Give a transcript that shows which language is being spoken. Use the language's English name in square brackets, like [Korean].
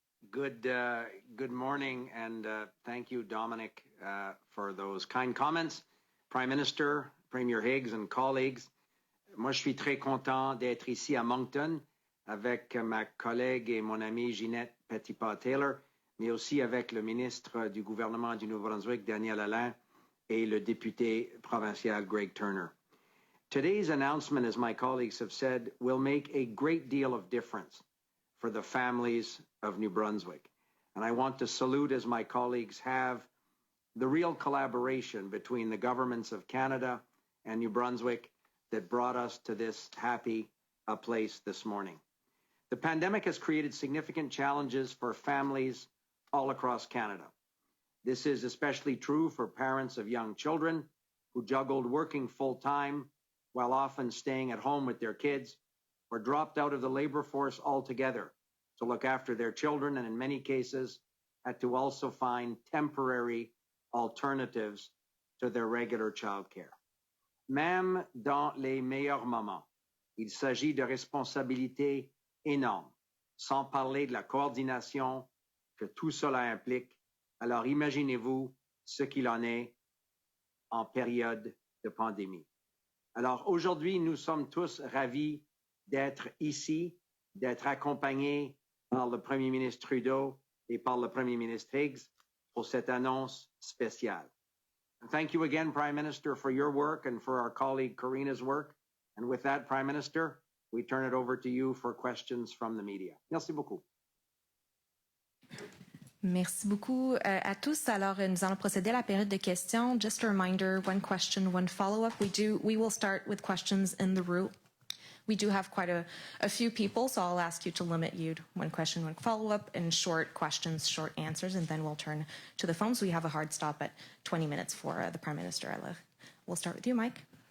[English] Good morning, and thank you, Dominic, for those kind comments. Prime Minister, Premier Higgs, and colleagues, [French] moi je suis très content d'être ici à Moncton avec ma collègue et mon amie Ginette Petitpas-Taylor, mais aussi avec le ministre du gouvernement du Nouveau-Brunswick, Daniel Alain, et le député provincial Greg Turner. [English] Today's announcement, as my colleagues have said, will make a great deal of difference for the families of New Brunswick. And I want to salute, as my colleagues have, the real collaboration between the governments of Canada and New Brunswick that brought us to this happy place this morning. The pandemic has created significant challenges for families all across Canada. This is especially true for parents of young children who juggled working full-time while often staying at home with their kids, or dropped out of the labor force altogether to look after their children, and in many cases had to also find temporary alternatives to their regular childcare. [French] Même dans les meilleurs moments, il s'agit de responsabilités énormes, sans parler de la coordination que tout cela implique. Alors imaginez-vous ce qu'il en est en période de pandémie. Alors aujourd'hui, nous sommes tous ravis d'être ici, d'être accompagnés par le Premier ministre Trudeau et par le Premier ministre Higgs pour cette annonce spéciale. [English] And thank you again, Prime Minister, for your work and for our colleague Karina's work. And with that, Prime Minister, we turn it over to you for questions from the media. [French] Merci beaucoup. Merci beaucoup à tous. Alors, nous allons procéder à la période de questions. [English] Just a reminder, one question, one follow-up. We will start with questions in the room. We do have quite a few people, so I'll ask you to limit you to one question, one follow-up, and short questions, short answers, and then we'll turn to the phones. We have a hard stop at 20 minutes for the Prime Minister. We'll start with you, Mike.